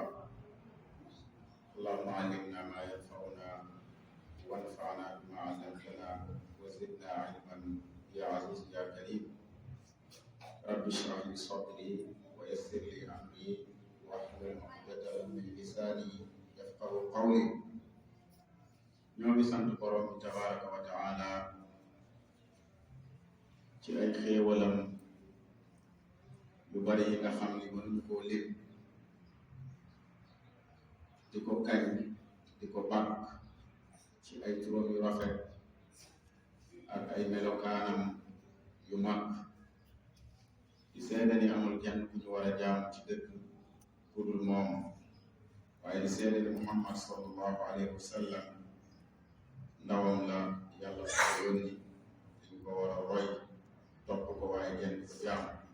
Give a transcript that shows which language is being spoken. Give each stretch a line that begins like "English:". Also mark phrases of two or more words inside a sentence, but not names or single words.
Arabic: اللهم علمنا ما ينفعنا وانفعنا بما علمتنا وزدنا علما يا عزيز يا كريم. رب اشرح لي صدري ويسر لي امري واحلل عقدة من لساني يفقهوا قولي.
Wolof: ñoo ngi sant borom bi
Arabic: تبارك وتعالى
Wolof: ci ay xéewalam yu bari yi nga xam ni mënuñu koo lim, di ko kañ di ko bàkk ci ay turam yu rafet ak ay melokaanam yu mag, di seede ni amul kenn ku ñu war a jaamu ci dëgg ku dul moom, waaye di seede ni Muhammad
Arabic: صلى الله عليه وسلم
Wolof: ndawam la, yàlla ko yónni, dañ ko war a roy topp ko waaye kenn ko jaamu.